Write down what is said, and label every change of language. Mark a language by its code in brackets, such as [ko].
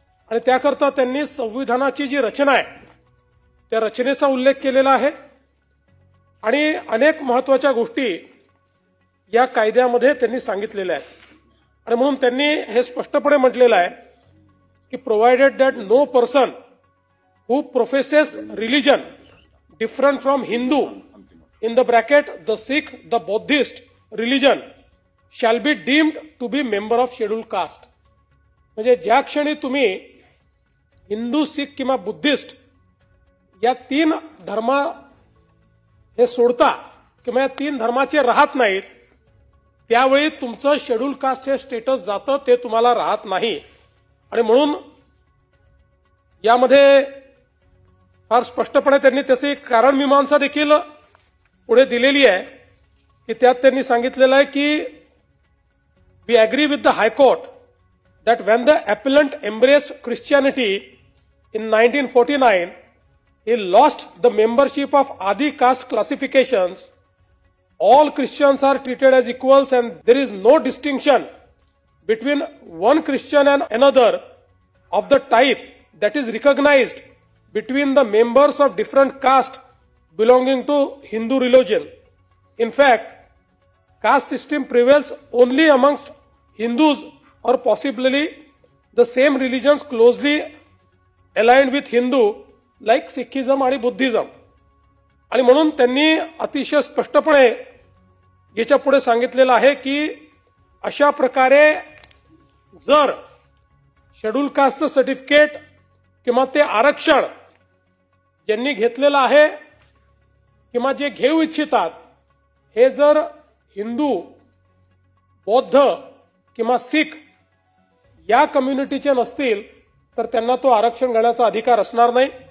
[mr] आणि त्याकरता त्यांनी संविधानाची जी रचना आहे त्या रचनेचा उल्लेख केलेला आहे आणि अनेक महत्वाच्या गोष्टी या कायद्यामध्ये त्यांनी सांगितलेल्या आहेत। आणि म्हणून त्यांनी हे स्पष्टपणे म्हटलेलं आहे की [en] Provided that no person who professes religion different from Hindu in the bracket the Sikh, the Buddhist religion shall be deemed to be member of scheduled caste. [mr] म्हणजे ज्या क्षणी तुम्ही हिंदू, सिख किंवा बुद्धिस्ट या 3 धर्म हे सोडता किंवा या 3 धर्माचे राहत नाहीत, त्यावेळी तुमचं शेड्यूल कास्ट हे स्टेटस जातं, ते तुम्हाला राहत नाही. आणि म्हणून यामध्ये फार स्पष्टपणे त्यांनी त्याची कारण मीमांसा देखील पुढे दिलेली आहे की त्यात त्यांनी सांगितलेलं आहे की [en] We agree with the high court that when the appellant embraced Christianity in 1949, he lost the membership of Adi caste classifications. All Christians are treated as equals and there is no distinction between one Christian and another of the type that is recognized between the members of different castes belonging to Hindu religion. In fact, caste system prevails only amongst Hindus or possibly the same religions closely aligned with Hindu like Sikhism [mr] आणि Buddhism. आणि म्हणून त्यांनी अतिशय स्पष्टपणे याच्या पुढे सांगितलेलं आहे की अशा प्रकारे जर शेड्यूल कास्टचं सर्टिफिकेट किंवा ते आरक्षण ज्यांनी घेतलेलं आहे किंवा जे घेऊ इच्छितात हे जर हिंदू, बौद्ध किंवा सिख या कम्युनिटीचे नसतील तर त्यांना तो आरक्षण घेण्याचा अधिकार असणार नाही.